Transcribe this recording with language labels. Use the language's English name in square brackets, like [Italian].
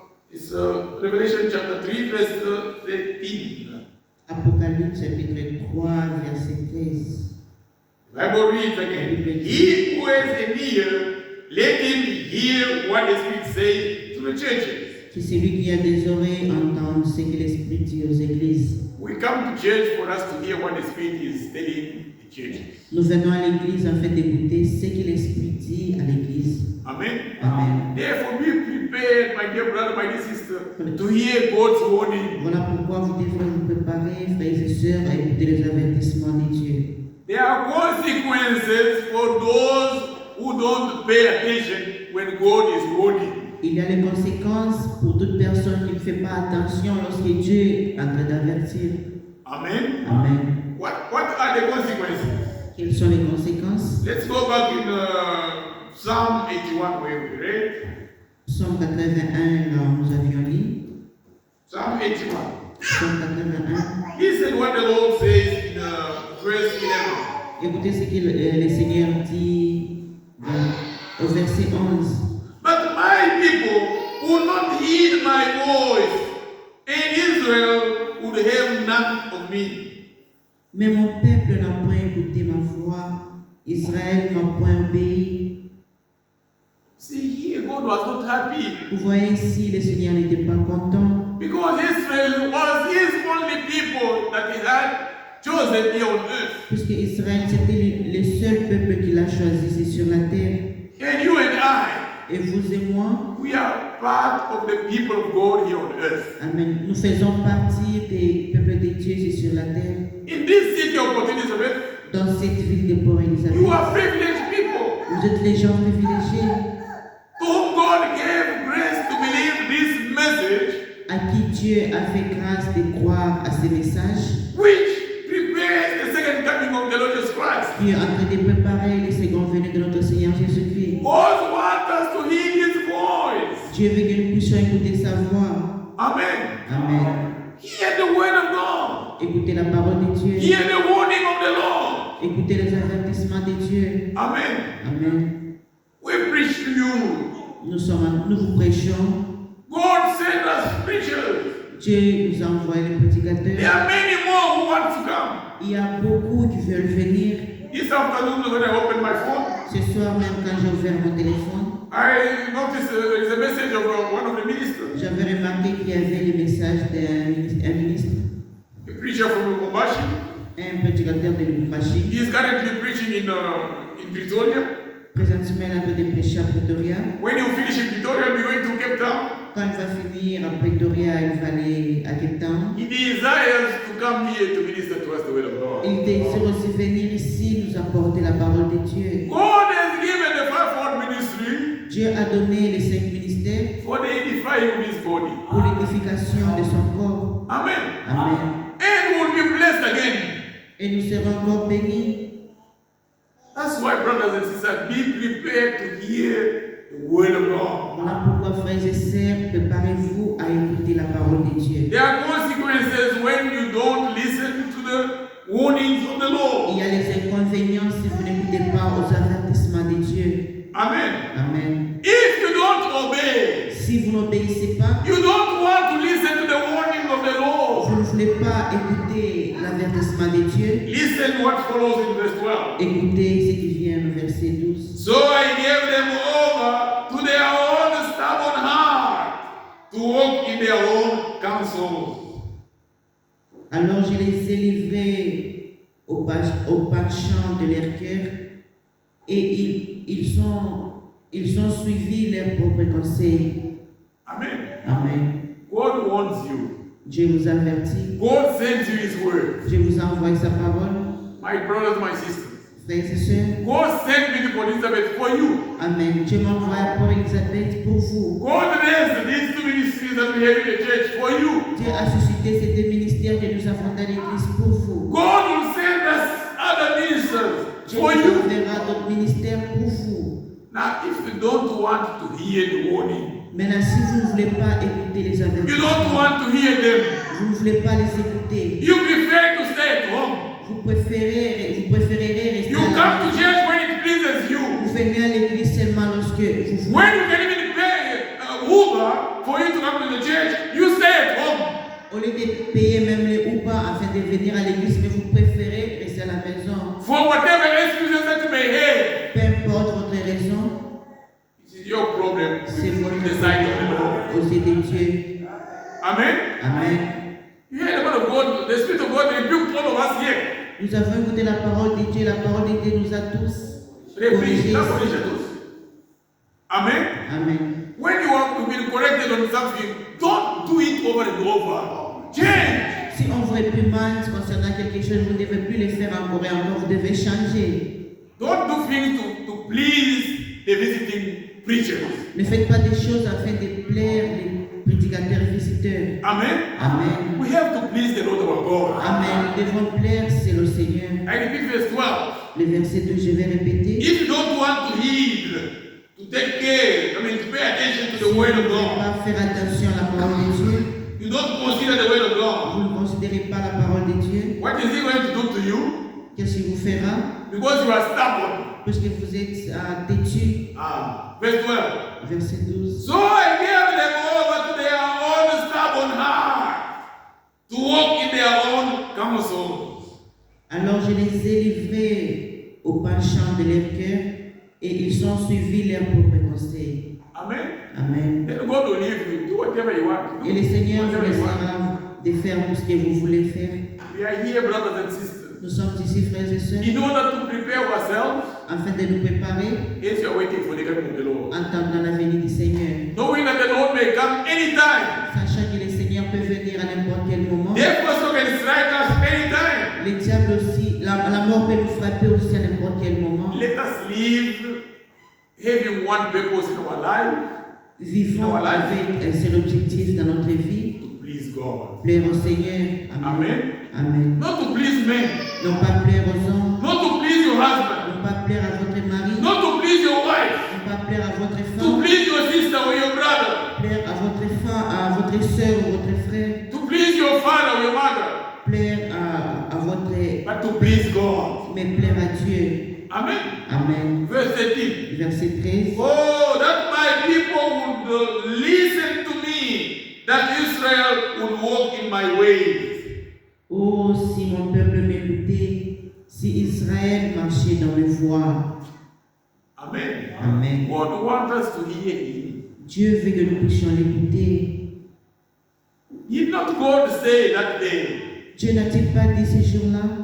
[English] it's Revelation chapter 3, verse 13. [French] Apocalypse chapitre 3, verset 13. [English] The Bible reads again, he who has an ear, let him hear what the Spirit says to the churches. [French] Que celui qui a des oreilles entende ce que l'Esprit dit aux églises. [English] We come to church for us to hear what the Spirit is telling the churches. [French] Nous venons à l'église afin d'écouter ce que l'Esprit dit à l'église. [English] Amen. [French] Amen. [English] Therefore, be prepared, my dear brother, my dear sister, to hear God's warning. [French] Voilà pourquoi vous devrez vous préparer, frères et sœurs, à écouter les avertissements de Dieu. [English] There are consequences for those who don't pay attention when God is warning. [French] Il y a les conséquences pour toute personne qui ne fait pas attention lorsque Dieu est en train d'avertir. [English] Amen. [French] Amen. [English] What are the consequences? [French] Quelles sont les conséquences? [English] Let's go back in Psalm 81 where we read. [French] Psaume 81, là nous avions lu. [English] Psalm 81. [French] Psaume 81. [English] Listen what the Lord says in verse 11. [French] Écoutez ce que le Seigneur dit au verset 11. [English] But my people will not heed my voice, and Israel would have none of me. [French] Mais mon peuple n'a point écouté ma voix, Israël n'a point obéi. [English] See, here God was not happy [French] Vous voyez ici, le Seigneur n'était pas content. [English] because Israel was his only people that he had chosen here on earth. [French] Puisque Israël, c'était le seul peuple qu'il a choisi sur la terre. [English] And you and I, [French] Et vous et moi, [English] we are part of the people of God here on earth. [French] amen, nous faisons partie des peuples de Dieu sur la terre. [English] In this city of Port Elizabeth, [French] Dans cette ville de Port-Élisabeth, [English] you are privileged people [French] vous êtes les gens privilégiés [English] to whom God gave grace to believe this message, [French] à qui Dieu a fait grâce de croire à ces messages, [English] which prepares the second coming of the Lord Jesus Christ. [French] qui est en train de préparer le second venu de notre Seigneur Jésus-Christ. [English] God wants us to hear his voice. [French] Dieu veut que nous puissions écouter sa voix. [English] Amen. [French] Amen. [English] Hear the word of God. [French] Écoutez la parole de Dieu. [English] Hear the warning of the Lord. [French] Écoutez les avertissements de Dieu. [English] Amen. [French] Amen. [English] We preach to you. [French] Nous vous prêchons. [English] God sent us preachers. [French] Dieu nous a envoyé les [English] There [French] prédicateurs. [English] are many more who want to come. [French] Il y a beaucoup qui veulent venir. [English] This afternoon when I opened my phone, [French] Ce soir même quand j'ai ouvert mon téléphone, [English] I noticed there is a message of one of the ministers, [French] j'avais remarqué qu'il y avait le message d'un ministre, [English] a preacher from Lubumbashi. [French] un prédicateur de Lubumbashi. [English] He is currently preaching in Pretoria. [French] Présentement, il est en train de prêcher à Pretoria. [English] When you finish in Pretoria, you're going to Cape Town. [French] Quand il va finir à Pretoria, il va aller à Cape Town. [English] He desires to come here to minister to us the word of God. [French] Il désire aussi venir ici nous apporter la parole de Dieu. [English] God has given the fivefold ministry [French] Dieu a donné les 5 ministères [English] for the edifying of his body. [French] pour l'édification de son corps. [English] Amen. [French] Amen. [English] And we'll be blessed again. [French] Et nous serons encore bénis. [English] That's why, brothers and sisters, be prepared to hear the word of God. [French] Voilà pourquoi, frères et sœurs, préparez-vous à écouter la parole de Dieu. [English] There are consequences when you don't listen to the warnings of the [French] Il [English] Lord. [French] y a les inconvénients si vous n'écoutez pas aux avertissements de Dieu. [English] Amen. [French] Amen. [English] If you don't obey, [French] Si vous n'obéissez pas, [English] you don't want to listen to the warning of the Lord. [French] vous ne voulez pas écouter l'avertissement de Dieu, [English] Listen what follows in verse 12. [French] écoutez ce qui vient au verset 12. [English] So I gave them over to their own stubborn heart to walk in their own counsels. [French] Alors je les ai livrés au penchant de leur cœur et ils ont suivi leurs propres conseils. [English] Amen. [French] Amen. [English] God warns you. [French] Dieu vous avertit. [English] God sends you his word. [French] Dieu vous envoie sa parole. [English] My brothers, my sisters, [French] frères et sœurs. [English] God sent me to Elizabeth for you. Amen. [French] Dieu m'envoie pour Elisabeth pour vous. [English] God raised these two ministries that we have in the church for you. [French] Dieu a suscité ces deux ministères que nous avons dans l'église pour vous. [English] God will send us other ministers [French] Dieu [English] for [French] nous [English] you. [French] enverra d'autres ministères pour vous. [English] Now, if you don't want to hear the warning, [French] Maintenant, si vous ne voulez pas écouter les [English] you don't [French] avertissements, [English] want to hear them, [French] vous ne voulez pas les écouter, [English] you prefer to stay at home. [French] vous préférerez rester [English] You [French] à la [English] come to [French] maison. [English] church when it pleases you. [French] Vous venez à l'église seulement lorsque vous voulez. [English] When you can even pay Uber for you to come to the church, you stay at home. [French] Au lieu de payer même les Uber afin de venir à l'église, mais vous préférez rester à la maison. [English] For whatever excuses that you may have, [French] Peu importe votre raison, [English] it is your problem [French] c'est [English] with [French] votre [English] the side of the Lord. [French] aux yeux de Dieu. [English] Amen. [French] Amen. [English] You hear the word of God, the Spirit of God rebuked all of us here. [French] Nous avons écouté la parole de Dieu. La parole de Dieu nous a tous corrigés. [English] Not corriged us. Amen. [French] Amen. [English] When you have been corrected on something, don't do it over and over. Change. [French] Si on vous réprimande concernant quelque chose, vous ne devez plus le faire encore et encore. Vous devez changer. [English] Don't do things to please the visiting preachers. [French] Ne faites pas des choses afin de plaire les prédicateurs et visiteurs. [English] Amen. [French] Amen. [English] We have to please the Lord our God. Amen. [French] Nous devons plaire, c'est le Seigneur. [English] I repeat verse 12. [French] Le verset 2, je vais répéter. [English] If you don't want to heed, to take care, to pay attention to [French] Si [English] the [French] vous [English] word [French] ne [English] of [French] voulez [English] God, [French] pas faire attention à la parole de Dieu, [English] you don't consider the word of [French] vous [English] God, [French] ne considérez pas la parole de Dieu, [English] what is He going to do to you? [French] qu'est-ce qu'il vous fera? [English] Because you are stubborn. [French] Puisque vous êtes têtus. [English] Verse 12. [French] Verset 12. [English] So I gave them over to their own stubborn heart, to walk in their own counsels. [French] Alors je les ai livrés au penchant de leur cœur et ils ont suivi leur propre conseil. [English] Amen. [French] Amen. [English] Then God will leave you. Do whatever you want. Do [French] Et le Seigneur vous [English] whatever you want. [French] laissera de faire tout ce que vous voulez faire. [English] We are here, brothers and sisters, [French] Nous sommes ici, frères et sœurs, [English] in order to prepare ourselves [French] afin de nous préparer [English] as you are waiting for the coming of the Lord. [French] en attendant la venue du Seigneur. [English] Knowing that the Lord may come anytime. [French] Sachant que le Seigneur peut venir à n'importe quel moment. [English] Death also can strike us anytime. [French] Le diable aussi, la mort peut nous frapper aussi à n'importe quel moment. [English] Let us live having one purpose in our life, [French] Vivons avec un seul objectif dans notre vie, [English] to please God. [French] plaire au Seigneur. [English] Amen. [French] Amen. [English] Not to please men, [French] Non pas plaire aux hommes, [English] not to please your husband, [French] non pas plaire à votre mari, [English] not to please your wife, [French] non pas plaire à votre [English] to [French] femme, [English] please your sister or your brother, [French] plaire à votre femme, à votre soeur ou votre frère, [English] to please your father or your mother, [French] plaire à votre, [English] but to please God. [French] mais plaire à Dieu. [English] Amen. [French] Amen. [English] Verse 13. [French] Verset 13. [English] Oh, that my people would listen to me, that Israel would walk in my ways. [French] Oh, si mon peuple m'écoutait, si Israël marchait dans mes voies. [English] Amen. [French] Amen. [English] God wants us to hear Him. [French] Dieu veut que nous puissions l'écouter. [English] Did not God say that day, [French] Dieu n'a-t-il pas dit ce jour-là,